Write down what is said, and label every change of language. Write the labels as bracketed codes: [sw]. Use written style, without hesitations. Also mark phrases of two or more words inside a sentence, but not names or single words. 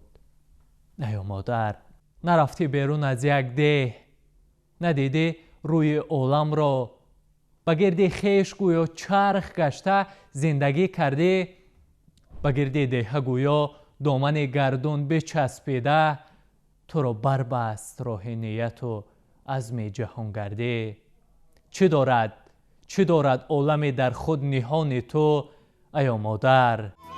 [tg] аё модар, нарафтӣ берун аз як деҳ, надидӣ рӯи оламро, ба гирди хеш гӯё чарх гашта зиндагӣ кардӣ, ба гирди деҳа гӯё домани гардун бичаспида, تو را بربست راه نیت و عزم جهانگرده. چه دارد عالم در خود نهان تو ایا مادر؟